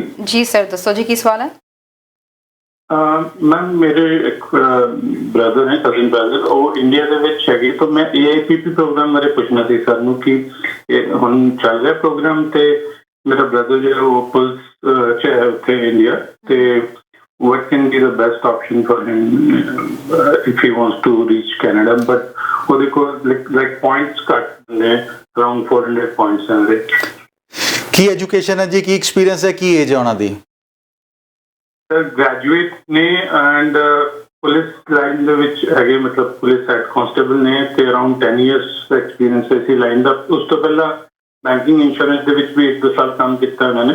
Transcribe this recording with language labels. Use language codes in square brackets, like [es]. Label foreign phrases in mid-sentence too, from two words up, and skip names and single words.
[pa] ਜੀ ਸਰ ਦੱਸੋ ਜੀ ਕੀ ਸਵਾਲ ਹੈ? ਮੈਮ ਮੇਰੇ ਇੱਕ ਬ੍ਰਦਰ ਹੈ, [en] cousin brother, [pa] ਉਹ ਇੰਡੀਆ ਦੇ ਵਿੱਚ ਹੈਗੇ, ਤਾਂ ਮੈਂ AIPP ਪ੍ਰੋਗਰਾਮ ਬਾਰੇ ਪੁੱਛਣਾ ਸੀ ਸਰ ਨੂੰ ਕਿ ਹੁਣ ਚੱਲ ਰਿਹਾ ਪ੍ਰੋਗਰਾਮ ਤੇ ਮੇਰਾ ਬ੍ਰਦਰ ਜਿਹੜਾ ਉਹ ਪੁਲਿਸ ਚ ਹੈ ਉੱਥੇ ਇੰਡੀਆ, ਤੇ [en] what can be the best option for him if he wants to reach Canada, [pa] but ਉਹਦੇ ਕੋਲ [en] like points [pa] ਘੱਟ ਨੇ, [en] around 400 points ਹਨ। [pa] ਕੀ ਐਜੂਕੇਸ਼ਨ ਹੈ ਜੀ, ਕੀ ਐਕਸਪੀਰੀਅੰਸ ਹੈ, ਕੀ ਏਜ ਹੈ ਉਹਨਾਂ ਦੀ? ਗ੍ਰੈਜੂਏਟ ਨੇ [en] and police line [pa] ਦੇ ਵਿੱਚ ਹੈਗੇ, ਮਤਲਬ [en] police head constable [pa] ਨੇ ਤੇ [en] around 10 years experience [pa] ਹੈ ਇਸੇ ਲਾਈਨ ਦਾ। ਉਸ ਤੋਂ ਪਹਿਲਾਂ [en] banking insurance [pa] ਦੇ ਵਿੱਚ ਵੀ 1-2 ਸਾਲ ਕੰਮ ਕੀਤਾ ਉਹਨਾਂ ਨੇ।